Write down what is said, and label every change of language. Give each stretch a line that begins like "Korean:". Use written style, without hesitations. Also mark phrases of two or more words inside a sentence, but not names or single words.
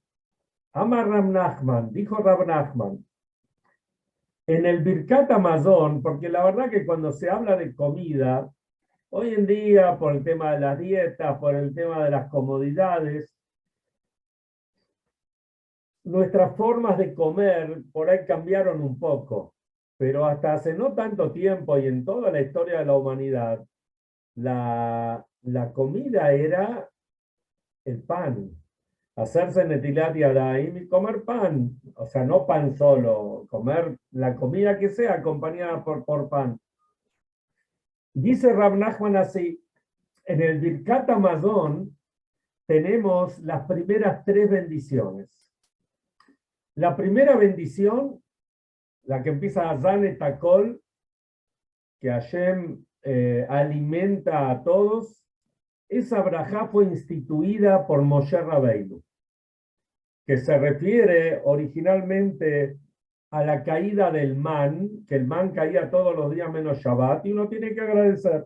Hebrew: אמר רב נחמן,
Spanish: dijo Rab Nachman, en el Birkat Hamazon, porque la verdad que cuando se habla de comida, hoy en día, por el tema de las dietas, por el tema de las comodidades, nuestras formas de comer por ahí cambiaron un poco, pero hasta hace no tanto tiempo y en toda la historia de la humanidad, la comida era el pan. Hacerse
Hebrew: נטילת ידיים
Spanish: y comer pan, o sea, no pan solo, comer la comida que sea acompañada por pan. Dice Rab Nachman así, en el Birkat Hamazon tenemos las primeras 3 bendiciones. La primera bendición, la que empieza a
Hebrew: הזן את הכל,
Spanish: que Hashem alimenta a todos, esa brajá fue instituida por Moshe Rabbeinu, que se refiere originalmente a la caída del man, que el man caía todos los días menos Shabbat, y uno tiene que agradecer.